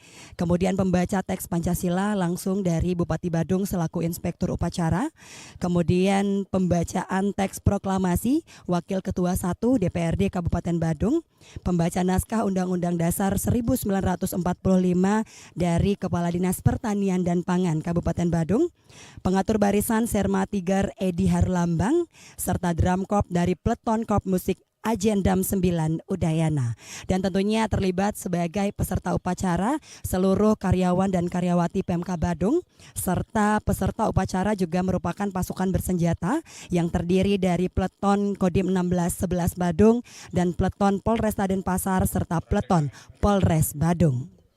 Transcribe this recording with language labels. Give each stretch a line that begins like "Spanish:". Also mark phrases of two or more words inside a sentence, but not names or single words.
Indonesian: Kemudian pembaca teks Pancasila langsung dari Bupati Badung selaku Inspektur Upacara. Kemudian pembacaan teks proklamasi Wakil Ketua 1 DPRD Kabupaten Badung. Pembaca naskah Undang-Undang Dasar 1945 dari Kepala Dinas Pertanian dan Pangan Kabupaten Badung. Pengatur barisan Serma Tigar Edi Harlambang serta drum corps dari Peleton Korps Musik Agendam 9 Udayana. Dan tentunya terlibat sebagai peserta upacara seluruh karyawan dan karyawati PMK Badung, serta peserta upacara juga merupakan pasukan bersenjata yang terdiri dari Peleton Kodim 1611 Badung dan Peleton Polresta Denpasar serta Peleton Polres Badung.